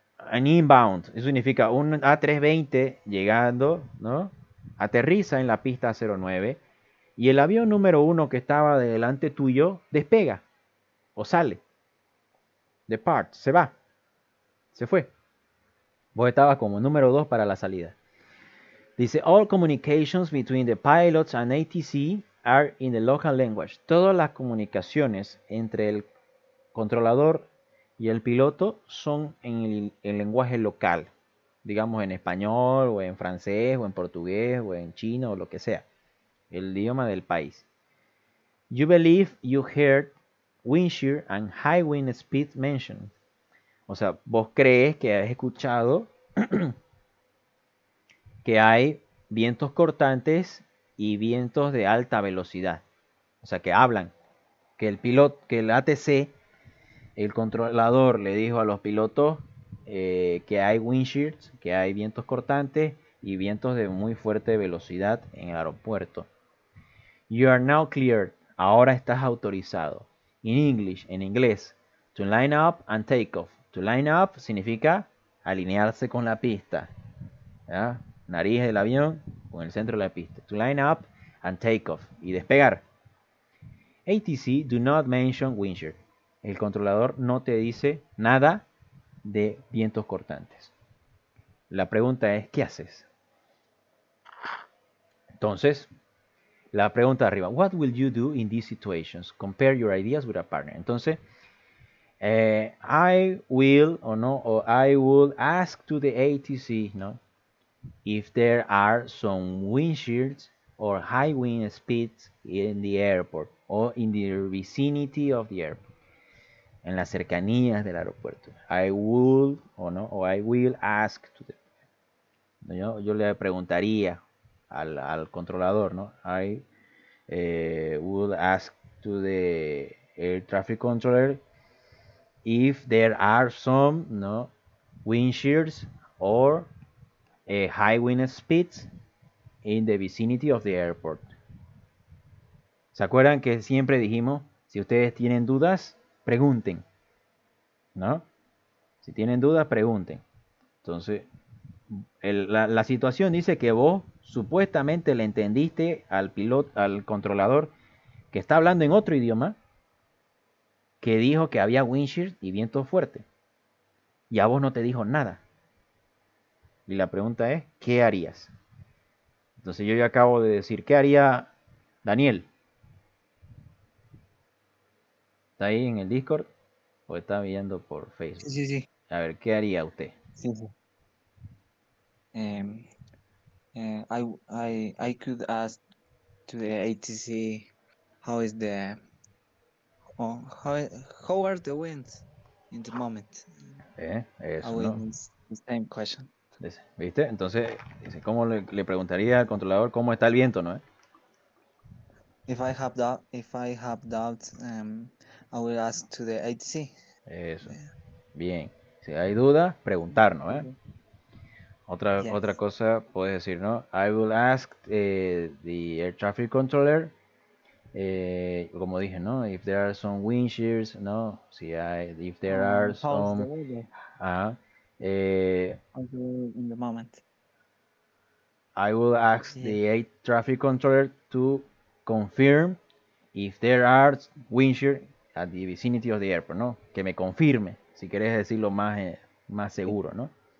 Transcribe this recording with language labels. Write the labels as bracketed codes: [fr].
[es] An inbound, eso significa un A320 llegando, ¿no? Aterriza en la pista 09 y el avión número 1 que estaba delante tuyo despega o sale. Depart, se va, se fue. Vos estabas como número 2 para la salida. Dice, [en] all communications between the pilots and ATC are in the local language. [es] Todas las comunicaciones entre el controlador y el piloto son en el lenguaje local. Digamos en español, o en francés, o en portugués, o en chino, o lo que sea. El idioma del país. [en] You believe you heard wind shear and high wind speed mentioned. [es] O sea, vos crees que has escuchado que hay vientos cortantes y vientos de alta velocidad. O sea, que hablan. Que el piloto, que el ATC, el controlador le dijo a los pilotos que hay wind shears, que hay vientos cortantes y vientos de muy fuerte velocidad en el aeropuerto. [en] You are now cleared. [es] Ahora estás autorizado. [en] In English, [es] en inglés. [en] To line up and take off. [es] To line up significa alinearse con la pista. ¿Ya? Nariz del avión con el centro de la pista. [en] To line up and take off. [es] Y despegar. [en] ATC do not mention wind shear. [es] El controlador no te dice nada de vientos cortantes. La pregunta es, ¿qué haces? Entonces, la pregunta de arriba, [en] what will you do in these situations? Compare your ideas with a partner. Entonces, I will or I will ask to the ATC, ¿no? If there are some wind shears or high wind speeds in the airport or in the vicinity of the airport. [es] En las cercanías del aeropuerto. [en] I will or I will ask to the, [es] yo le preguntaría al controlador, [en] ¿no? I would ask to the air traffic controller if there are some wind shears or high wind speeds in the vicinity of the airport. [es] ¿Se acuerdan que siempre dijimos, si ustedes tienen dudas, pregunten, ¿no? Si tienen dudas, pregunten. Entonces, la situación dice que vos supuestamente le entendiste al piloto, al controlador que está hablando en otro idioma, que dijo que había wind shear y viento fuerte. Y a vos no te dijo nada. Y la pregunta es, ¿qué harías? Entonces yo ya acabo de decir, ¿qué haría Daniel? ¿Está ahí en el Discord o está viendo por Facebook? Sí, sí. A ver, ¿qué haría usted? Sí, sí. [en] I could ask to the ATC how is the how are the winds in the moment. [es] Eso, ¿no? [en] The same question. [es] ¿Viste? Entonces, ¿cómo le preguntaría al controlador cómo está el viento, no? [en] If I have doubts, I will ask to the ATC. [es] Eso. Bien. Si hay dudas, preguntar, ¿no? Otra cosa puedes decir, ¿no? [en] I will ask the air traffic controller, [es] como dije, [en] ¿no? If there are some wind shears, ¿no? If there are some... in the moment. I will ask the air traffic controller to confirm if there are wind shear at the vicinity of the airport, ¿no? [es] Que me confirme, si querés decirlo más seguro, ¿no?